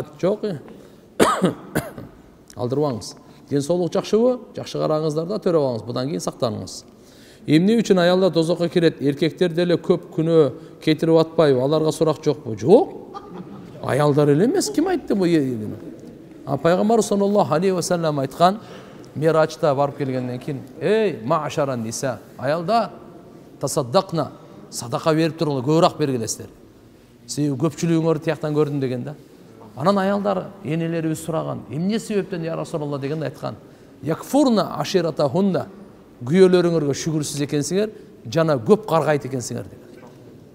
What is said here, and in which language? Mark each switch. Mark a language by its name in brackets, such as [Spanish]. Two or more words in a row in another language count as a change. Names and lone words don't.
[Kyrgyz] Жок. Алдырбаңыз. Ден соолук жакшыбы? Жакшы караңыздар да төрөп алыңыз. Будан кийин сактаныңыз. Эмне үчүн аялдар тозокко кирет? Эркектер деле көп күнөө кетирип атпайбы? Аларга сурак жокпу? Жок. Аялдар эле эмес, ким айтты бу? Пайгамбар [Arabic] صلى الله عليه وسلم [Kyrgyz] айткан, Мирачта барып келгенден кийин, эй, [Arabic] معشر النساء, [Kyrgyz] аялдар, тасаддакна, садака берип туруңар, көбүрөөк бергилесиздер. Себеби көпчүлүгүңөрдү тияктан көрдүм деген да. Анан аялдар энелерибиз сураган, эмне себептен [Arabic] يا رسول الله [Kyrgyz] дегенде айткан, [Arabic] يكفرن عشيرتهن, [Kyrgyz] күйөөлөрүңөргө шүгүрсүз экенсиңер, жана көп каргайт экенсиңер деген.